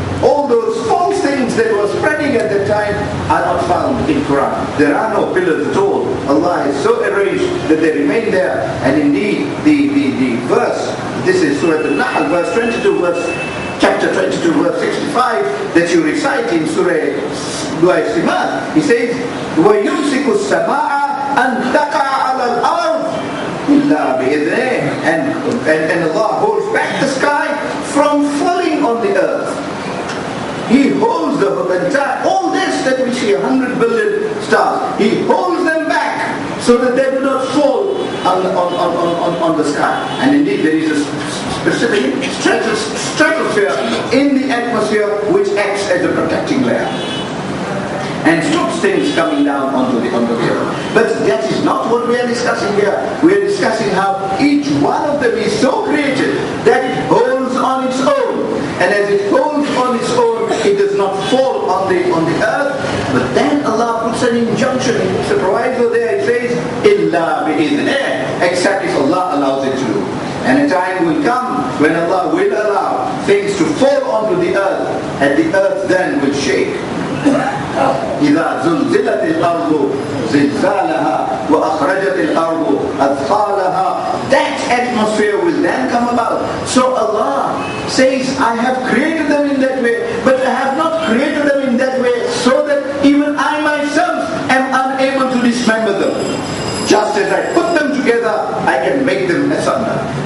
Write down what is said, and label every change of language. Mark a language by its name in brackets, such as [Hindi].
[English] All those false things that were spreading at that time are not found in Quran. There are no pillars at all. Allah has so arranged that they remain there. And indeed, the verse, this is Surah Al-Nahl, verse 22, chapter 22, verse 65, that you recite in Surah Al-Simad. He says, [Arabic] وَيُمْسِكُ السَّمَاءَ أَنْ تَقَعَ عَلَى الْأَرْضِ إِلَّا بِإِذْنِهِ. [English] And Allah holds back the sky from falling on the earth. He holds the entire, all this that we see, 100 billion stars, He holds them back so that they do not fall on the sky. And indeed there is a specific stratosphere in the atmosphere which acts as a protecting layer and stops things coming down onto the earth. But that is not what we are discussing here. We are discussing how each one of them is so created that it holds on its own. And as it holds on its own, it does not fall on the earth. But then Allah puts an injunction, He puts a proviso there. It says, [Arabic] إِلَّا بِإِذْنِهِ, [English] except if Allah allows it to do. And a time will come when Allah will allow things to fall onto the earth, and the earth then will shake. [Arabic] إذا زلزلت الأرض زلزالها وأخرجت الأرض أثقالها. [English] That atmosphere will then come about. So Allah says, I have created them in that way, but I have not created them in that way so that even I myself am unable to dismember them. Just as I put them together, I can make them asunder.